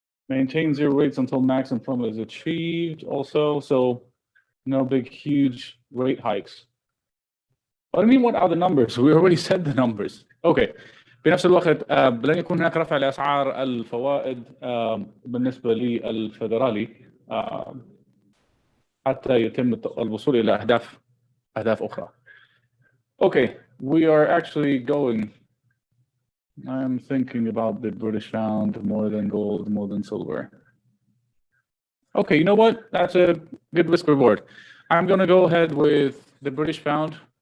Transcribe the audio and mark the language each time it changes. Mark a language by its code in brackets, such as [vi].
[en] Maintain zero rates until maximum FOMO is achieved also, so no big huge rate hikes. What do you mean what are the numbers? We already said the numbers. Okay. [ar] بنفس الوقت لن يكون هناك رفع لأسعار الفوائد بالنسبة للفدرالي حتى يتم الوصول إلى أهداف أخرى. [en] Okay, we are actually going. I'm thinking about the British pound more than gold, more than silver. Okay, you know what? That's a good risk reward. I'm going to go ahead with the British pound.